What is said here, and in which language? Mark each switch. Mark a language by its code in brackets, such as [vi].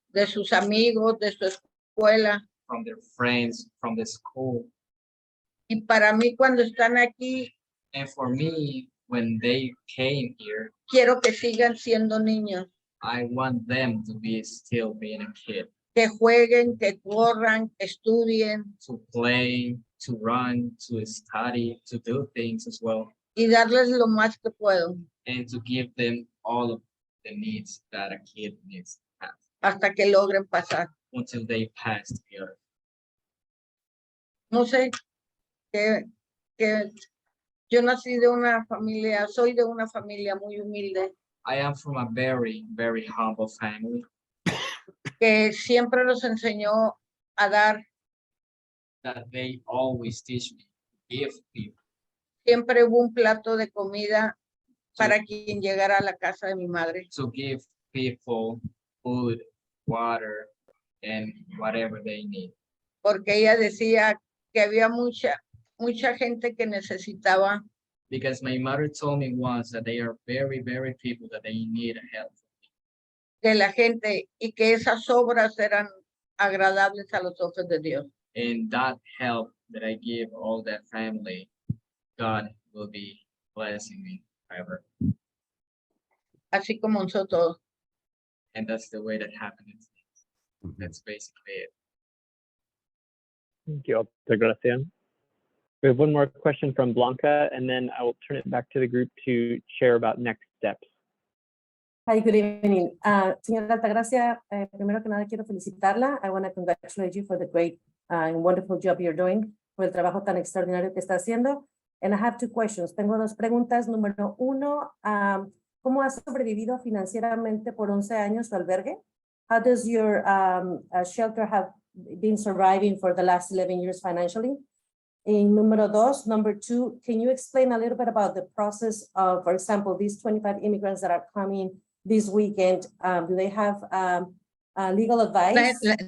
[es] de sus amigos, de su escuela. [en] from their friends, from the school. [es] Y para mí cuando están aquí, [en] And for me, when they came here, [es] quiero que sigan siendo niños, [en] I want them to be still being a kid, [es] que jueguen, que corran, que estudien [en] to play, to run, to study, to do things as well, [es] y darles lo más que puedo. [en] and to give them all of the needs that a kid needs to have [es] hasta que logren pasar. [en] until they pass the earth. [es] No sé, que yo nací de una familia, soy de una familia muy humilde, [en] I am from a very, very humble family [es] que siempre nos enseñó a dar, [en] that they always teach me to give people. [es] siempre hubo un plato de comida para quien llegara a la casa de mi madre. [en] To give people food, water, and whatever they need. [es] Porque ella decía que había mucha gente que necesitaba [en] Because my mother told me once that they are very, very people that they need help. [es] de la gente y que esas obras eran agradables a los ojos de Dios. [en] And that help that I give all that family, God will be blessing me forever. [es] Así como nosotros. [en] And that's the way that happens. Mhm. That's basically it. Thank you, Altagracia. We have one more question from Blanca, and then I will turn it back to the group to share about next steps. Hi, good evening. [es] Señora Altagracia, primero que nada quiero felicitarla. [en] I want to congratulate you for the great and wonderful job you're doing, [es] por el trabajo tan extraordinario que está haciendo. [en] And I have two questions. [es] Tengo dos preguntas. Número uno, ¿cómo has sobrevivido financieramente por 11 años su albergue? [en] How does your shelter have been surviving for the last 11 years financially? And number two, can you explain a little bit about the process of, for example, these 25 immigrants that are coming this weekend? Do they have legal advice?